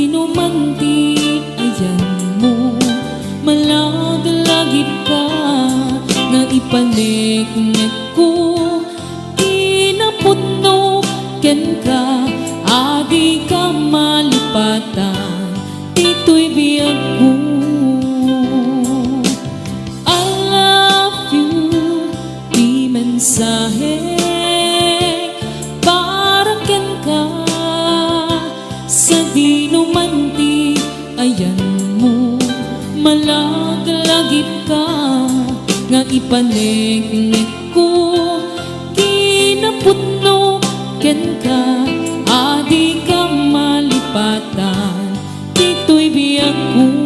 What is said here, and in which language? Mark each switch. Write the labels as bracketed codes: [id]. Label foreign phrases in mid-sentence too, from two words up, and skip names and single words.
[ilo] man ti ayan mo, malagalagip ka, nga ipaneknek ko, inapuno ken ka, adi ka malipatan, dito'y biyag ko. [en] I love you, [ilo] di mensahe, para ken ka, sa di numanti, ayan mo, malagalagip ka, nga ipaneknek ko, kinaputno ken ka, adi ka malipatan, dito'y biyag ko.